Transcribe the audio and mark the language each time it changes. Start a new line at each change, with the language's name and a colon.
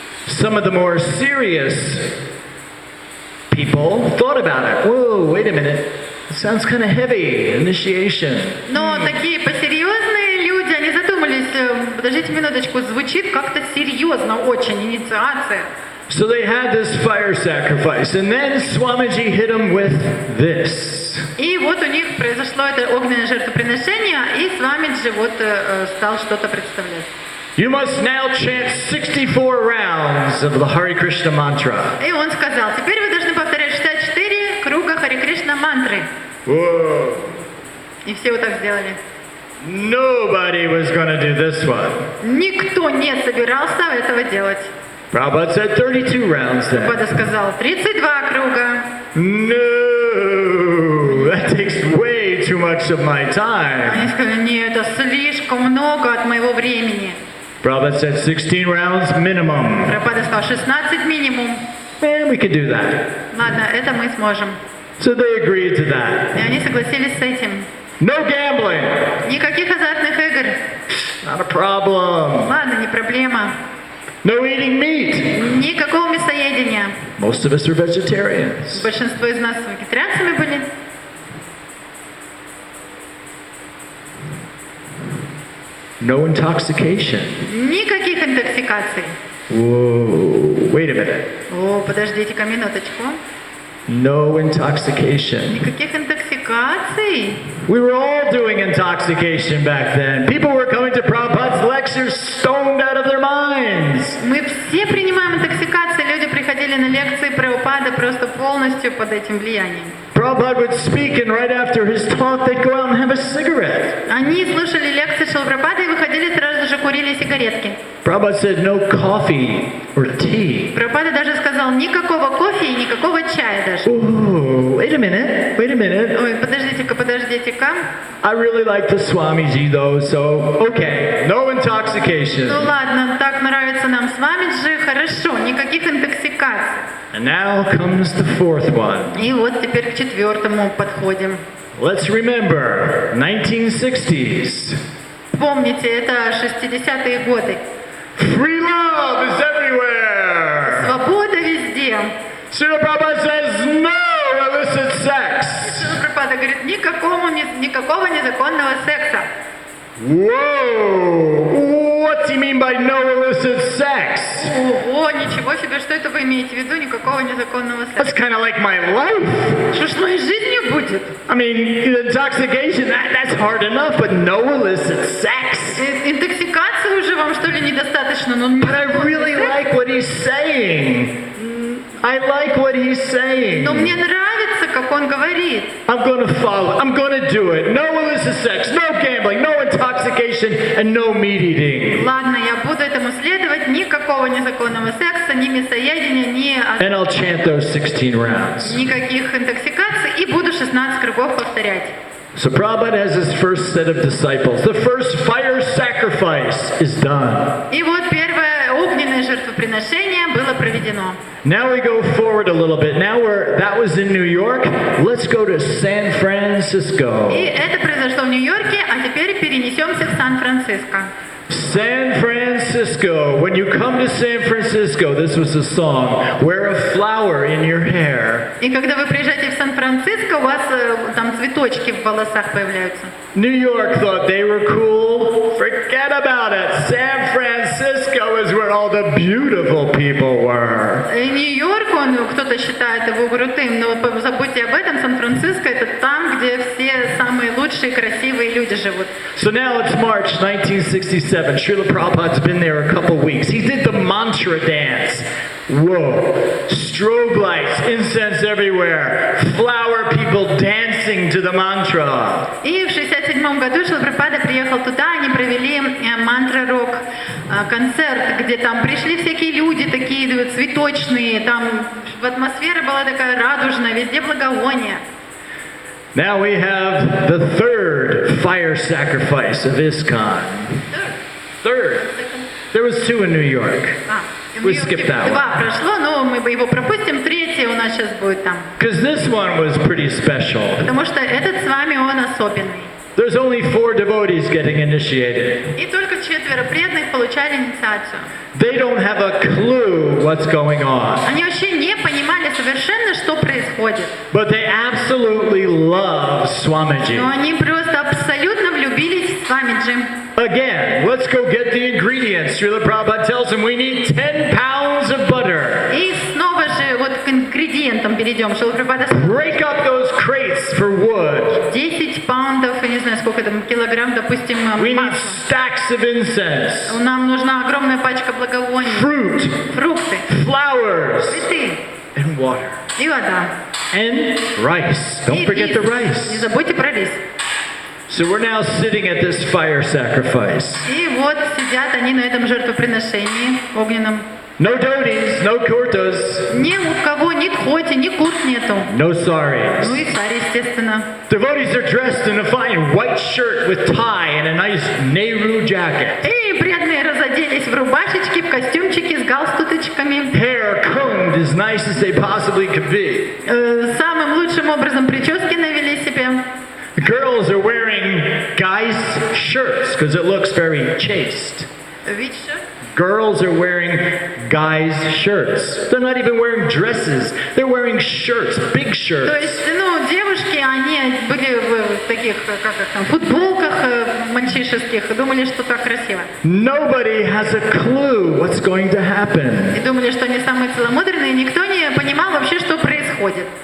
English: Some of the more serious people thought about it. Whoa, wait a minute. It sounds kind of heavy, initiation.
Russian: Но такие посерьезные люди, они задумались, подождите минуточку, звучит как-то серьезно очень, инициация.
English: So they had this fire sacrifice, and then Swamiji hit them with this.
Russian: И вот у них произошло это огненное жертвоприношение, и Свамиджи вот стал что-то представлять.
English: You must now chant 64 rounds of the Hare Krishna mantra.
Russian: И он сказал, теперь вы должны повторять 64 круга Харе Кришна мантры.
English: Whoa.
Russian: И все вот так сделали.
English: Nobody was going to do this one.
Russian: Никто не собирался этого делать.
English: Prabhupada said 32 rounds then.
Russian: Прабхупада сказал 32 круга.
English: No, that takes way too much of my time.
Russian: Они сказали, нет, это слишком много от моего времени.
English: Prabhupada said 16 rounds minimum.
Russian: Прабхупада сказал 16 минимум.
English: Man, we could do that.
Russian: Ладно, это мы сможем.
English: So they agreed to that.
Russian: И они согласились с этим.
English: No gambling.
Russian: Никаких азартных игр.
English: Not a problem.
Russian: Ладно, не проблема.
English: No eating meat.
Russian: Никакого мясоедения.
English: Most of us are vegetarians.
Russian: Большинство из нас вегетарианцами были.
English: No intoxication.
Russian: Никаких интоксикаций.
English: Whoa, wait a minute.
Russian: О, подождите-ка минуточку.
English: No intoxication.
Russian: Никаких интоксикаций.
English: We were all doing intoxication back then. People were coming to Prabhupada's lectures stoned out of their minds.
Russian: Мы все принимаем интоксикации. Люди приходили на лекции Прабхупады просто полностью под этим влиянием.
English: Prabhupada would speak, and right after his talk, they'd go out and have a cigarette.
Russian: Они слушали лекции Шрилы Прабхупады и выходили сразу же курили сигаретки.
English: Prabhupada said no coffee or tea.
Russian: Прабхупада даже сказал никакого кофе и никакого чая даже.
English: Oh, wait a minute.
Russian: Ой, подождите-ка.
English: I really like the Swamiji though, so okay, no intoxication.
Russian: Ну ладно, так нравится нам с вами же, хорошо, никаких интоксикаций.
English: And now comes the fourth one.
Russian: И вот теперь к четвертому подходим.
English: Let's remember, 1960s.
Russian: Помните, это 60-е годы.
English: Free love is everywhere.
Russian: Свобода везде.
English: Srila Prabhupada says no illicit sex.
Russian: Шрила Прабхупада говорит, никакого незаконного секса.
English: Whoa! What's he mean by no illicit sex?
Russian: Ого, ничего себе, что это вы имеете в виду, никакого незаконного
English: That's
Russian: секса?
English: kind of like my life.
Russian: Что ж с моей жизнью будет?
English: I mean, intoxication, that's hard enough, but no illicit sex.
Russian: Интоксикации уже вам что ли недостаточно? Ну,
English: But I really like what he's saying. I like what he's saying.
Russian: но мне нравится, как он говорит.
English: I'm going to follow. I'm going to do it. No illicit sex, no gambling, no intoxication, and no meat eating.
Russian: Ладно, я буду этому следовать. Никакого незаконного секса, ни мясоедения,
English: And I'll chant those 16 rounds.
Russian: никаких интоксикаций. И буду 16 кругов повторять.
English: So Prabhupada has his first set of disciples. The first fire sacrifice is done.
Russian: И вот первое огненное жертвоприношение было проведено.
English: Now we go forward a little bit. That was in New York. Let's go to San Francisco.
Russian: И это произошло в Нью-Йорке, а теперь перенесемся в Сан-Франциско.
English: San Francisco. When you come to San Francisco, this was a song. Wear a flower in your hair.
Russian: И когда вы приезжаете в Сан-Франциско, у вас там цветочки в волосах появляются.
English: New York thought they were cool. Forget about it. San Francisco is where all the beautiful people were.
Russian: И Нью-Йорк, кто-то считает его крутым, но забудьте об этом, Сан-Франциско это там, где все самые лучшие, красивые люди живут.
English: So now it's March 1967. Srila Prabhupada's been there a couple weeks. He did the mantra dance. Whoa. Strobe lights, incense everywhere. Flower people dancing to the mantra.
Russian: И в 1967 году Шрила Прабхупада приехал туда, они провели мантра-рок концерт, где там пришли всякие люди такие цветочные, там атмосфера была такая радужная, везде благовония.
English: Now we have the third fire sacrifice of ISKCON. Third. There was two in New York. We skipped that one.
Russian: Два прошло, но мы его пропустим. Третий у нас сейчас будет там.
English: Because this one was pretty special.
Russian: Потому что этот с вами, он особенный.
English: There's only 4 devotees getting initiated.
Russian: И только 4 преданных получали инициацию.
English: They don't have a clue what's going on.
Russian: Они вообще не понимали совершенно, что происходит.
English: But they absolutely love Swamiji.
Russian: Но они просто абсолютно влюбились в Свамиджи.
English: Again, let's go get the ingredients. Srila Prabhupada tells them we need 10 pounds of butter.
Russian: И снова же вот к ингредиентам перейдем. Шрила Прабхупада
English: Break up those crates for wood.
Russian: 10 паундов, я не знаю, сколько там, килограмм, допустим,
English: We need
Russian: масла.
English: stacks of incense.
Russian: Нам нужна огромная пачка благовоний.
English: Fruit.
Russian: Фрукты.
English: Flowers.
Russian: Цветы.
English: And water.
Russian: И вода.
English: And rice. Don't
Russian: И
English: forget the
Russian: рис.
English: rice.
Russian: Не забудьте про рис.
English: So we're now sitting at this fire sacrifice.
Russian: И вот сидят они на этом жертвоприношении огненном.
English: No dhotis, no kurtas,
Russian: Ни у кого ни тхоти, ни курт нету.
English: no saris.
Russian: Ну и царь, естественно.
English: Devotees are dressed in a fine white shirt with tie and a nice Nehru jacket.
Russian: И преданные разоделись в рубашечки, в костюмчики с галстуточками.
English: Hair combed as as nice as they possibly could be.
Russian: Самым лучшим образом прически навели себе.
English: The girls are wearing guys' shirts because it looks very chaste.
Russian: Видишь?
English: Girls are wearing guys' shirts. They're not even wearing dresses. They're wearing shirts, big
Russian: То
English: shirts.
Russian: есть, девушки, они были в таких, как их там, футболках мальчишеских, и думали, что так красиво.
English: Nobody has a clue what's going to happen.
Russian: И думали, что они самые целомудренные, и никто не понимал вообще, что происходит.